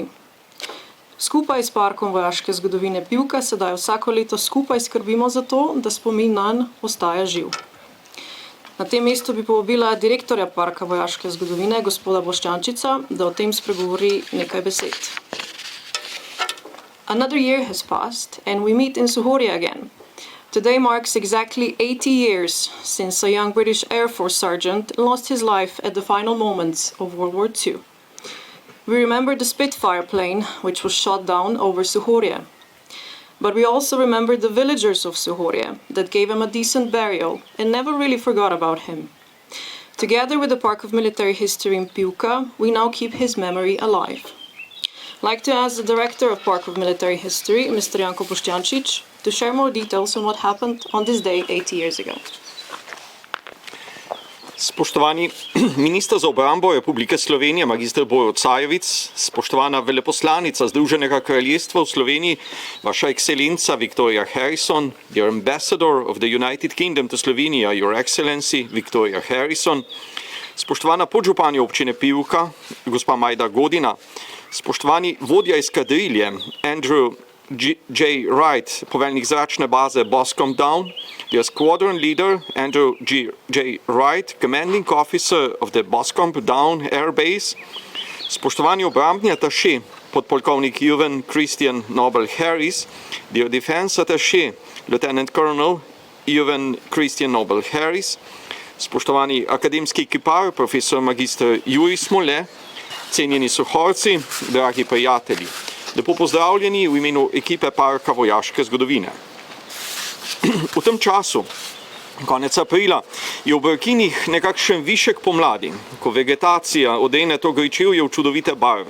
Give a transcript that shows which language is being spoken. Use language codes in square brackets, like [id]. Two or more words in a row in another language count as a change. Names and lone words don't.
[sl] Skupaj s parkom vojaške zgodovine Pivka sedaj vsako leto skupaj skrbimo za to, da spomin nanj ostaja živ. Na tem mestu bi povabila direktorja parka vojaške zgodovine, gospoda Boštjančiča, da o tem spregovori nekaj besed. [en] Another year has passed and we meet in Suhorje again. Today marks exactly 80 years since a young British Air Force sergeant lost his life at the final moments of World War II. We remember the Spitfire plane, which was shot down over Suhorje. But we also remember the villagers of Suhorje that gave him a decent burial and never really forgot about him. Together with the Park of Military History in Pivka, we now keep his memory alive. I'd like to ask the Director of Park of Military History, Mr. Janko Boštjančič, to share more details on what happened on this day 80 years ago. [sl] Spoštovani minister za obrambo Republike Slovenije, magister Borut Sajovic, spoštovana veleposlanica Združenega kraljestva v Sloveniji, vaša ekscelenca Viktorija Harrison, [en] dear ambassador of the United Kingdom to Slovenia, your excellency Viktorija Harrison, [sl] spoštovana podžupanja občine Pivka, gospa Majda Godina, spoštovani vodja eskadrilje Andrew J. Wright, poveljnik zračne baze Boscombe Down, [en] the squadron leader Andrew J. Wright, commanding officer of the Boscombe Down Air Base, [sl] spoštovani obrambni ataše, podpolkovnik Ewan Christian Noble Harris, [en] the defense attaché, Lieutenant Colonel Ewan Christian Noble Harris, [sl] spoštovani akademski kipar, profesor magister Jurij Smole, cenjeni Suhorci, dragi prijatelji. Lepo pozdravljeni v imenu ekipe parka vojaške zgodovine. V tem času, konec aprila, je v Brkinih nekakšen višek pomladi, ko vegetacija odene to gričevje v čudovite barve.